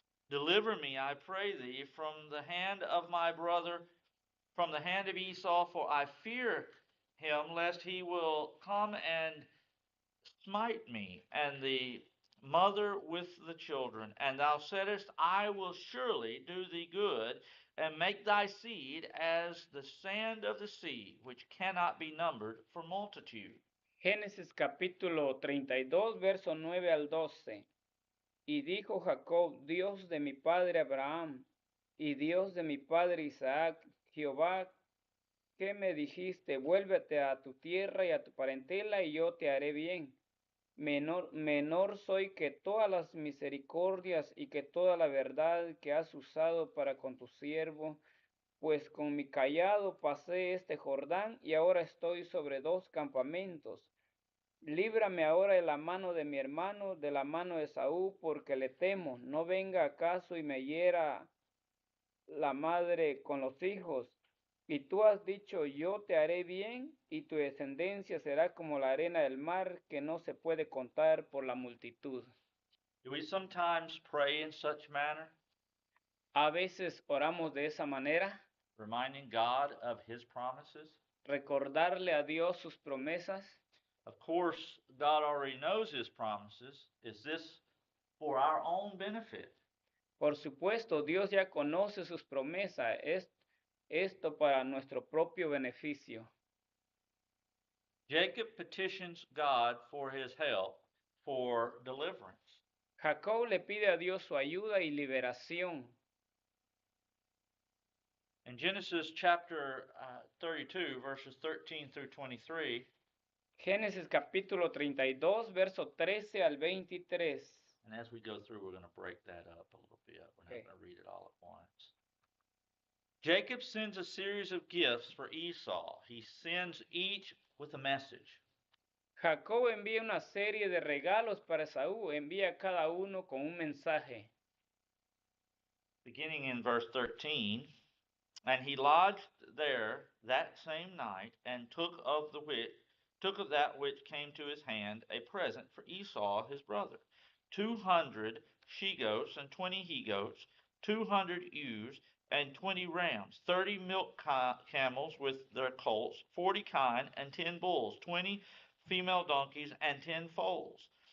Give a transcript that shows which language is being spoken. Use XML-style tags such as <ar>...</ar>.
<en>Deliver me, I pray thee, from the hand of my brother, from the hand of Esau, for I fear him, lest he will come and smite me, and the mother with the children. And thou saidst, I will surely do thee good, and make thy seed as the sand of the sea, which cannot be numbered for multitude.</en> <es>Génesis capítulo 32, verso 9 al 12. Y dijo Jacob, Dios de mi padre Abraham, y Dios de mi padre Isaac, Jehová, ¿qué me dijiste? Vuélvete a tu tierra y a tu parentela, y yo te haré bien. Menor soy que todas las misericordias y que toda la verdad que has usado para con tu siervo, pues con mi cayado pasé este Jordán, y ahora estoy sobre 2 campamentos. Líbrame ahora de la mano de mi hermano, de la mano de Saúl, porque le temo, no venga acaso y me hiera la madre con los hijos, Y tú has dicho, yo te haré bien, y tu descendencia será como la arena del mar, que no se puede contar por la multitud.</es> <en>Do we sometimes pray in such manner,</en> <es>A veces oramos de esa manera,</es> <en>reminding God of His promises?</en> <es>recordarle a Dios sus promesas.</es> <en>Of course, God already knows His promises. Is this for our own benefit?</en> <es>Por supuesto, Dios ya conoce sus promesas. Es esto para nuestro propio beneficio.</es> <en>Jacob petitions God for his help for deliverance.</en> <es>Jacob le pide a Dios su ayuda y liberación.</es> <en>In Genesis chapter 32, verses 13 through 23,</en> <es>Génesis capítulo 32, verso 13 al 23.</es> <en>and as we go through, we're going to break that up a little bit. We're not Okay. going to read it all at once. Jacob sends a series of gifts for Esau. He sends each with a message.</en> <es>Jacob envía una serie de regalos para Esaú, envía cada uno con un mensaje.</es> <en>Beginning in verse 13, and he lodged there that same night, and took of that which came to his hand a present for Esau his brother, 200 she goats and 20 he goats, 200 ewes and 20 rams, 30 milk camels with their colts, 40 kine and 10 bulls, 20 female donkeys and 10 foals.</en>